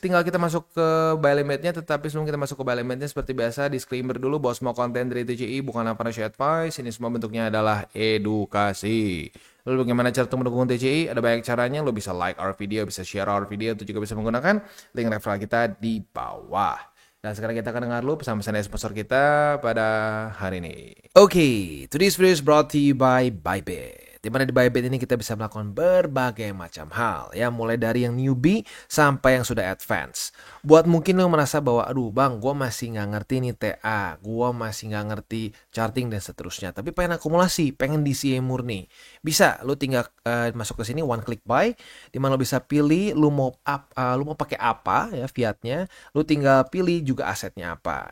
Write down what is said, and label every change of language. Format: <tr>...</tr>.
<id>Tinggal kita masuk ke buy limitnya. Tetapi sebelum kita masuk ke buy limitnya, seperti biasa, disclaimer dulu bahwa semua konten dari TCI bukanlah financial advice. Ini semua bentuknya adalah edukasi. Lalu bagaimana cara untuk mendukung TCI? Ada banyak caranya. Lo bisa</id> <en>like our video,</en> <id>bisa</id> <en>share our video,</en> <id>atau juga bisa menggunakan link referral kita di bawah. Dan sekarang kita akan dengar dulu pesan-pesan dari sponsor kita pada hari ini.</id> <en>Oke, today's video is brought to you by Bybit.</en> <id>Di mana di Bybit ini kita bisa melakukan berbagai macam hal, ya, mulai dari yang newbie sampai yang sudah advance. Buat mungkin lo merasa bahwa, aduh bang, gue masih nggak ngerti nih TA, gue masih nggak ngerti charting dan seterusnya, tapi pengen akumulasi, pengen DCA murni. Bisa, lo tinggal masuk ke sini one click buy, di mana lo bisa pilih lo mau pakai apa ya fiatnya, lo tinggal pilih juga asetnya apa.</id>